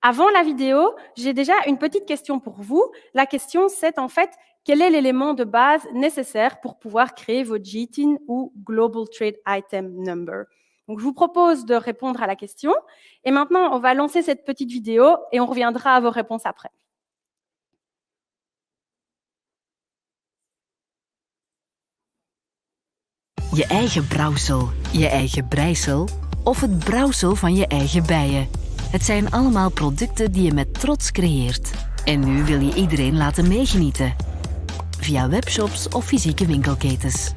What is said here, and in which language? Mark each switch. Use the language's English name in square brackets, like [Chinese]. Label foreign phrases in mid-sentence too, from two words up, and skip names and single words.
[French] Avant la vidéo, j'ai déjà une petite question pour vous. La question, c'est en fait, quel est l'élément de base nécessaire pour pouvoir créer votre GTIN ou Global Trade Item Number? Donc, je vous propose de répondre à la question. Et maintenant, on va lancer cette petite vidéo et on reviendra à vos réponses après. [Dutch] Je eigen brouwsel, je eigen breisel of het brouwsel van je eigen bijen. Het zijn allemaal producten die je met trots creëert. En nu wil je iedereen laten meegenieten. Via webshops of fysieke winkelketens.